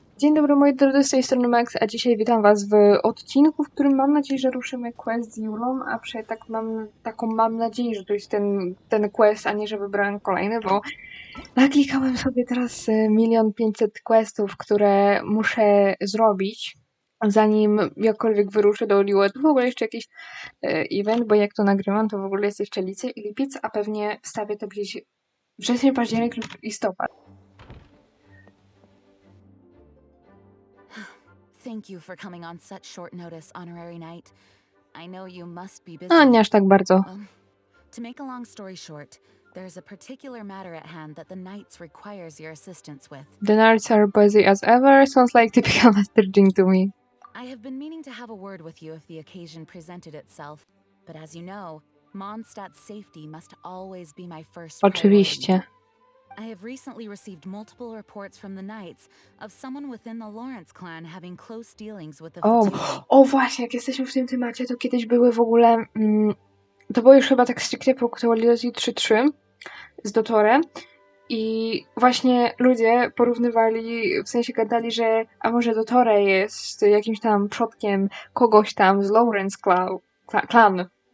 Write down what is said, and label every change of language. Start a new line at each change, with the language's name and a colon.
Polish: Dzień dobry moi drodzy, z tej strony Max, a dzisiaj witam was w odcinku, w którym mam nadzieję, że ruszymy quest z Julą, a przynajmniej mam nadzieję, że to jest ten quest, a nie że wybrałem kolejny, bo naklikałem sobie teraz 1 500 questów, które muszę zrobić, zanim jakkolwiek wyruszę do Oliwet. W ogóle jeszcze jakiś event, bo jak to nagrywam, to w ogóle jest jeszcze lipiec, a pewnie wstawię to gdzieś wrzesień, październik lub listopad.
English: Thank you for coming on such short notice, Honorary Knight. I know you must be busy.
Polish: A nie aż tak bardzo.
English: To make a long story short, there's a particular matter at hand that the Knights requires your assistance with. The Knights are busy as ever. Sounds like typical Master Jing to me. I have been meaning to have a word with you if the occasion presented itself, but as you know, Mondstadt's safety must always be my first priority.
Polish: Oczywiście.
English: I have recently received multiple reports from the Knights of someone within the Lawrence clan having close dealings with the Fatui.
Polish: O właśnie, jak jesteśmy w tym temacie, to kiedyś były w ogóle... to było już chyba tak stricte po aktualizacji 3.3 z Dotorem i właśnie ludzie porównywali, w sensie gadali, że a może Dotore jest jakimś tam przodkiem kogoś tam z Lawrence clan.